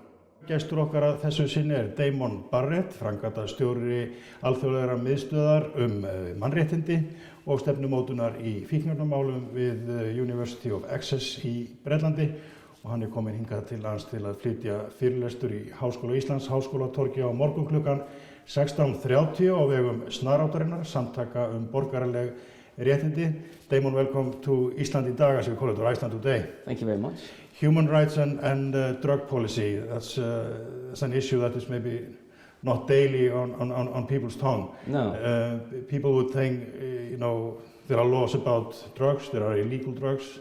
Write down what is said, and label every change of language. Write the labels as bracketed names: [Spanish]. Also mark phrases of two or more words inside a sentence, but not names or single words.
[Icelandic] Gestur okkar að þessu sinni Damon Barrett, framkvæmdastjóri alþjóðlegrar miðstöðvar mannréttindi og stefnumótunar í fíkniefnamálum við University of Iceland í Bretlandi, og hann kominn hingað til lands til að flytja fyrirlestur í Háskóla Íslands, Háskólatorgi á morgun klukkan 16:30 á vegum Snarrotin-ICLU, samtaka borgaraleg réttindi. Damon, [English] welcome to Iceland í dag, as we call it, or Iceland today. Thank you very much. Human rights and drug policy, that's an issue that is maybe not daily on people's tongue. No. People would think, there are laws about drugs, there are illegal drugs.